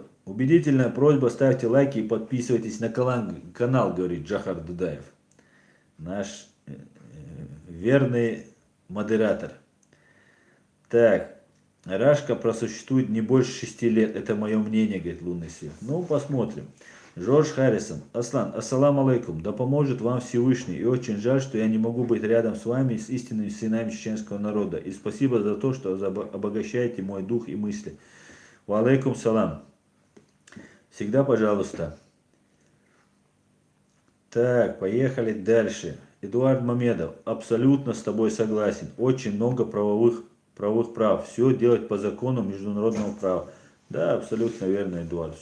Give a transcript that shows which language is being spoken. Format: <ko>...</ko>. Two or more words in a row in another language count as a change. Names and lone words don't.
<ru>Убедительная просьба, ставьте лайки и подписывайтесь на канал, говорит Джахар Дудаев. Наш верный модератор. Так. Рашка просуществует не больше 6 лет. Это мое мнение, говорит Лунный Свет. Ну, посмотрим. Жорж Харрисон. Аслан,</ru> <ar>السلام عليكم.</ar> <ru>Да поможет вам Всевышний. И очень жаль, что я не могу быть рядом с вами, с истинными сынами чеченского народа. И спасибо за то, что обогащаете мой дух и мысли.</ru> <ar>وعليكم السلام.</ar> <ru>Всегда пожалуйста. Так, поехали дальше. Эдуард Мамедов. Абсолютно с тобой согласен. Очень много правовых прав. Все делать по закону международного права. Да, абсолютно верно, Эдуард.</ru>